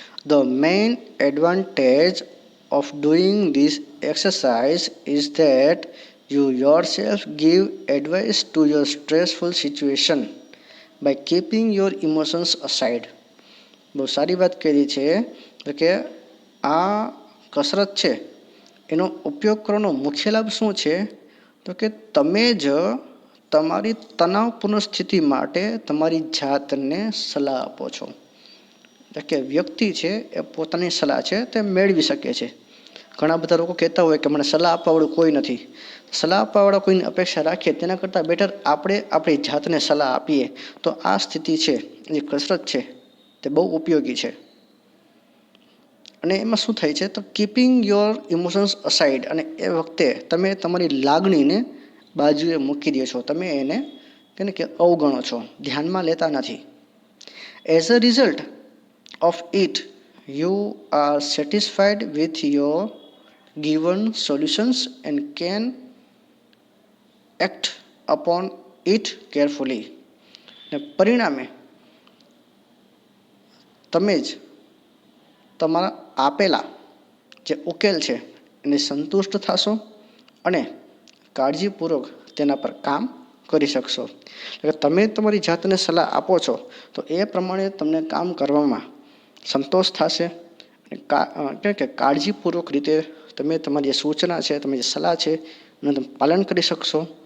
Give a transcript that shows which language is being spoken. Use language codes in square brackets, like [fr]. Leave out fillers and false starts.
[en] The main advantage of doing this exercise is that you yourself give advice to your stressful situation by keeping your emotions aside. [gu] બહુ સારી વાત કરી છે કે આ કસરત છે એનો ઉપયોગ કરવાનો મુખ્ય લાભ શું છે તો કે તમે જ તમારી તણાવપૂર્ણ સ્થિતિ માટે તમારી જાતને સલાહ આપો છો. કે વ્યક્તિ છે એ પોતાની સલાહ છે તે મેળવી શકે છે. ઘણા બધા લોકો કહેતા હોય કે મને સલાહ આપવાવાળું કોઈ નથી. સલાહ આપવાવાળા કોઈની અપેક્ષા રાખીએ તેના કરતાં બેટર આપણે આપણી જાતને સલાહ આપીએ તો આ સ્થિતિ છે જે કસરત છે તે બહુ ઉપયોગી છે. અને એમાં શું થાય છે તો [en] keeping your emotions aside, [gu] અને એ વખતે તમે તમારી લાગણીને બાજુએ મૂકી દો છો, તમે એને કે અવગણો છો, ધ્યાનમાં લેતા નથી. [en] As a result of it, you are satisfied with your given solutions and can act upon it carefully. [gu] ને પરિણામે તમે જ તમારા આપેલા જે ઉકેલ છે એને સંતુષ્ટ થશો અને કાળજીપૂર્વક તેના પર કામ કરી શકશો. એટલે તમે તમારી જાતને સલાહ આપો છો તો એ પ્રમાણે તમને કામ કરવામાં સંતોષ થશે અને કે કાળજીપૂર્વક રીતે તમે તમારી જે સૂચના છે, તમે જે સલાહ છે એનું તમે પાલન કરી શકશો.